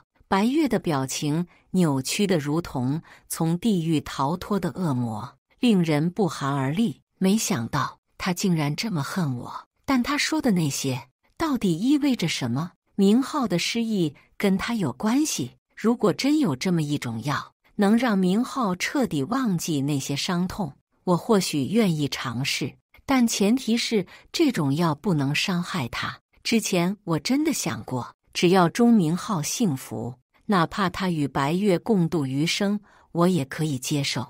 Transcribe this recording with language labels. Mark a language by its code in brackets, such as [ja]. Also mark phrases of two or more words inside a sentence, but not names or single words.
[zh] 白月的表情扭曲得如同從地獄逃脫的惡魔，令人不寒而慄。沒想到他竟然這麼恨我，但他說的那些到底意味着什麼？明浩的失憶跟他有關係？如果真有這麼一種藥，能讓明浩徹底忘記那些傷痛，我或許願意嘗試。但前提是這種藥不能傷害他。之前我真的想過，只要鐘明浩幸福，哪怕他與白月共度餘生，我也可以接受。